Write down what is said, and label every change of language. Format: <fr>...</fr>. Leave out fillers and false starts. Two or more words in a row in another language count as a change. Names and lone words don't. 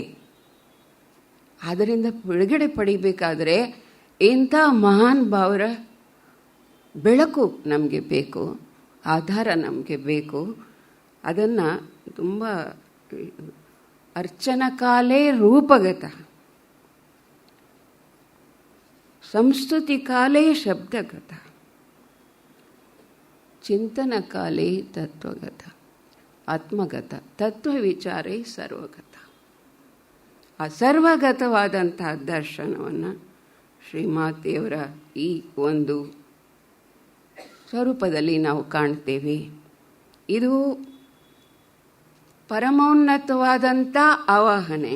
<kn>ಅದರಿಂದ ಬಿಡುಗಡೆ ಪಡಿಬೇಕಾದರೆ ಇಂಥ ಮಹಾನ್ ಭಾವರ ಬೆಳಕು ನಮಗೆ ಬೇಕು, ಆಧಾರ ನಮಗೆ ಬೇಕು. ಅದನ್ನು ತುಂಬ</kn> <sa>ಅರ್ಚನಕಾಲೇ ರೂಪಗತ, ಸಂಸ್ತುತಿ ಕಾಲೇ ಶಬ್ದಗತ, ಚಿಂತನ ಕಾಲೇ ತತ್ವಗತ, ಆತ್ಮಗತ, ತತ್ವವಿಚಾರೇ ಸರ್ವಗತ.</sa> <kn>ಆ ಸರ್ವಗತವಾದಂತಹ ದರ್ಶನವನ್ನು ಶ್ರೀಮಾತೆಯವರ ಈ ಒಂದು ಸ್ವರೂಪದಲ್ಲಿ ನಾವು ಕಾಣ್ತೇವೆ. ಇದು ಪರಮೋನ್ನತವಾದಂಥ ಆವಾಹನೆ.</kn>